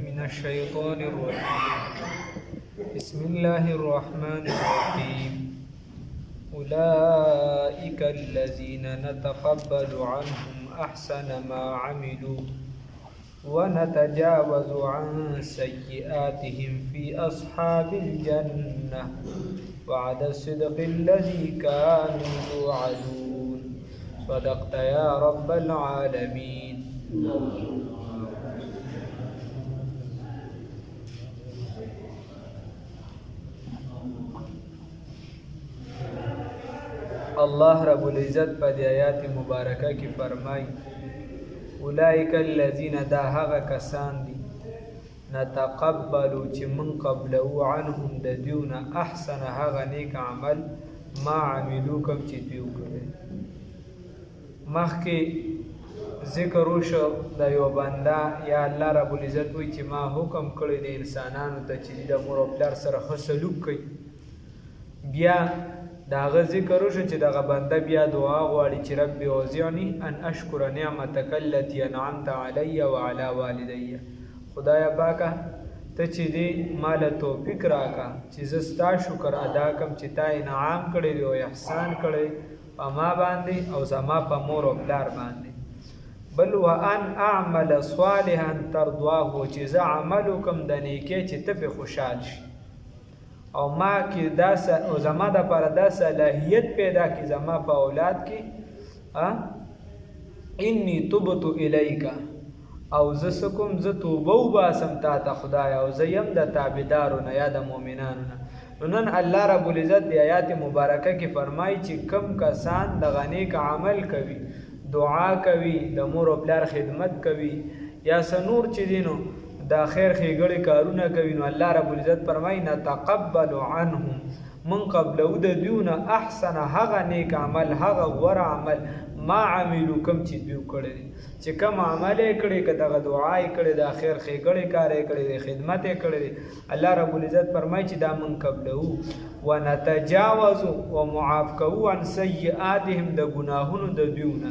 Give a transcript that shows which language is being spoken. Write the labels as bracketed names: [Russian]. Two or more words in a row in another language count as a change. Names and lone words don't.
[Arabic] الشيطان الرجيم بسم الله الرحمن الرحيم أولئك الذين نتقبل عنهم أحسن ما عملوا ونتجاوز عن سيئاتهم في أصحاب الجنة وعد الصدق الذي كانوا يوعدون صدقت يا رب العالمين. [Pashto] الله رب العزت په آیات مبارکه کې فرمایي [Arabic] اولئک الذین [Pashto] دا هغه کسان دي نتقبلوا چې [Arabic] من قبلو عنهم [Pashto] د دیونه احسن هغه نیک عمل [Arabic] ما عملو [Pashto] کوم چې دوی وکړي. مخکې ذکر وشو د یو بنده یا الله رب العزت وایي چې ما حکم کړی د انسانانو ته چې د مور او پلار سره ښه سلوک کوي. بیا دا غ ذکر وشو چې دغه بنده بیا دعا غواړي چې [Arabic] رب اوزعنی ان اشکر نعمتک التي انعمت علی وعلى والدی. [Pashto] خدایا پاکه ته چې دې مال توفیق راکا چې زه ستا شکر ادا کم چې تا انعام کړی دی او احسان کړی په ما باندې او زما په مور او پلار باندې. بل [Arabic] وان اعمل صالحا ترضاه [Pashto] چې زه عمل وکم د نیکۍ چې ته پې خوشحال شي او ما کې دا او زما دپاره دا صلاحیت پیدا کړي زما په اولاد کې [Arabic] انی تبت الیک [Pashto] او زه څه کوم زه توبه وباسم تا ته خدایه او زه یم د تابعدارو نه یا د مؤمنانو نه. نو نن الله رب العزت د آیات مبارکه کې فرمایي چې کم کسان دغه نیک عمل کوي دعا کوي د مور او پلار خدمت کوي یا څه نور چې دي نو دا خیر ښېګړې کارونه کوي نو الله رب العزت فرمایي [Arabic] نتقبل عنهم من قبلو [Pashto] د دیونه احسن هغه نیک عمل هغه غوره عمل [Arabic] ما عملو [Pashto] کم چې دوی کړی دی چې کم عمل یې کړی که دغه دعا یې کړی دا خیر ښېګړې کار یې کړی دی خدمت یې کړی دی. الله رب العزت فرمایي چې دا [Arabic] من قبلو ونتجاوز [Pashto] و معاف کوو [Arabic] عن سیئاتهم [Pashto] د ګناهونو د دیونه.